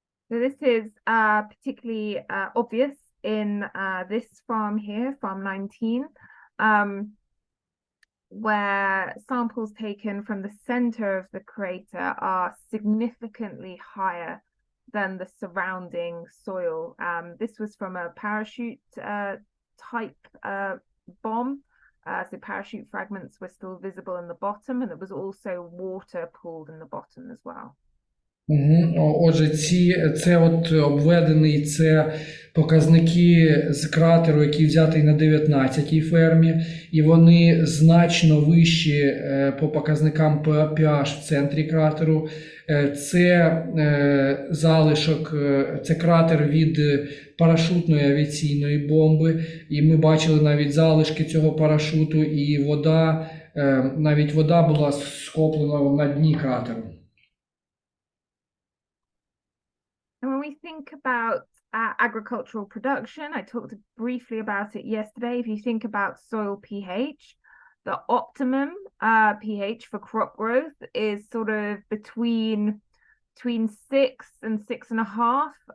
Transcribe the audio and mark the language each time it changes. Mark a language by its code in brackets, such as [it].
[en] So this is particularly obvious in this farm here, farm 19, where samples taken from the center of the crater are significantly higher than the surrounding soil. This was from a parachute type bomb So parachute fragments were still visible in the bottom, and there was also water pooled in the bottom as well. [uk] Отже, це от обведений, це показники з кратеру, який взятий на 19-й фермі, і вони значно вищі по показникам pH в центрі кратеру. Це залишок, це кратер від парашутної авіаційної бомби, і ми бачили навіть залишки цього парашуту, і вода, навіть вода була схоплена на дні кратеру. [en] And when we think about agricultural production, I talked briefly about it yesterday. If you think about soil pH, the optimum pH for crop growth is sort of between 6 and 6.5.